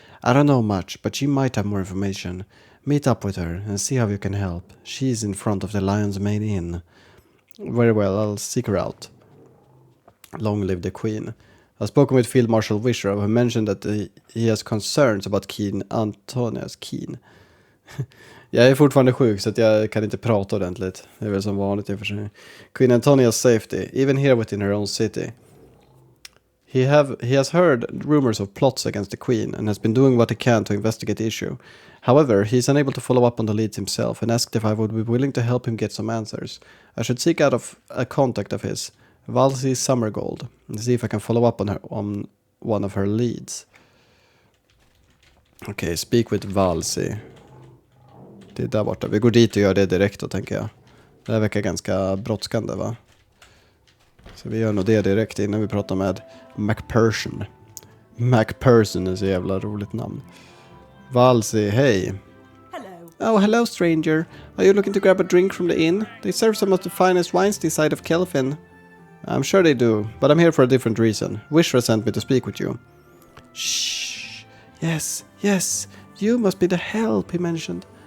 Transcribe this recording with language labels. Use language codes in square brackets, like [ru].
[en] I don't know much, but she might have more information. Meet up with her and see how you can help. She is in front of the Lion's Mane Inn. Very well, I'll seek her out. Long live the Queen. I've spoken with Field Marshal Wishrow, who mentioned that he has concerns about Queen Antonias Keen. [sv] Jag är fortfarande sjuk så att jag kan inte prata ordentligt. Det är väl som vanligt i och för sig. [en] Queen Antonia's safety, even here within her own city. He has heard rumors of plots against the Queen and has been doing what he can to investigate the issue. However, he is unable to follow up on the leads himself and asked if I would be willing to help him get some answers. I should seek out a contact of his, Valsi Summergold, and see if I can follow up on one of her leads. Okay, speak with Valsi. [sv] Det är där borta. Vi går dit och gör det direkt då, tänker jag. Det här verkar ganska brådskande, va? Så vi gör nog det direkt innan vi pratar med MacPherson. MacPherson är så jävla roligt namn. [en] Valsi, hey. Hello. Oh, hello, stranger. Are you looking to grab a drink from the inn? They serve some of the finest wines this side of Kelfin. I'm sure they do, but I'm here for a different reason. Wishra sent me to speak with you. Shh. Yes. You must be the help, he mentioned.